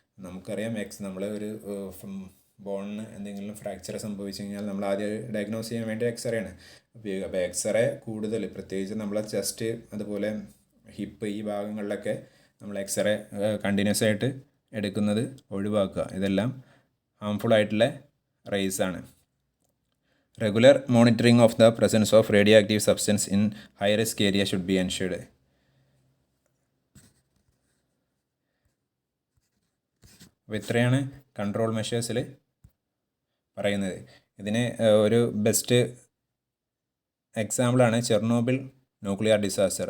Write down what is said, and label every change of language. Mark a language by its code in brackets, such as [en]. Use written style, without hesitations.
[ml] നമുക്കറിയാം നമ്മൾ ഒരു ബോണിന് എന്തെങ്കിലും ഫ്രാക്ചർ സംഭവിച്ചു കഴിഞ്ഞാൽ നമ്മൾ ആദ്യം ഡയഗ്നോസ് ചെയ്യാൻ വേണ്ടി എക്സ്റേ ആണ് ഉപയോഗിക്കുക. അപ്പോൾ എക്സ്റേ കൂടുതൽ, പ്രത്യേകിച്ച് നമ്മളെ ചെസ്റ്റ്, അതുപോലെ ഹിപ്പ്, ഈ ഭാഗങ്ങളിലൊക്കെ നമ്മൾ എക്സ്റേ കണ്ടിന്യൂസ് ആയിട്ട് എടുക്കുന്നത് ഒഴിവാക്കുക. ഇതെല്ലാം ഹാംഫുൾ ആയിട്ടുള്ള റേസ് ആണ്. [en] Regular monitoring of the presence of radioactive substance in high-risk area should be ensured. [ml] അപ്പോൾ ഇത്രയാണ് കൺട്രോൾ മെഷേഴ്സിൽ പറയുന്നത്. ഇതിന് ഒരു ബെസ്റ്റ് എക്സാമ്പിളാണ് ചെർണോബിൽ ന്യൂക്ലിയർ ഡിസാസ്റ്റർ.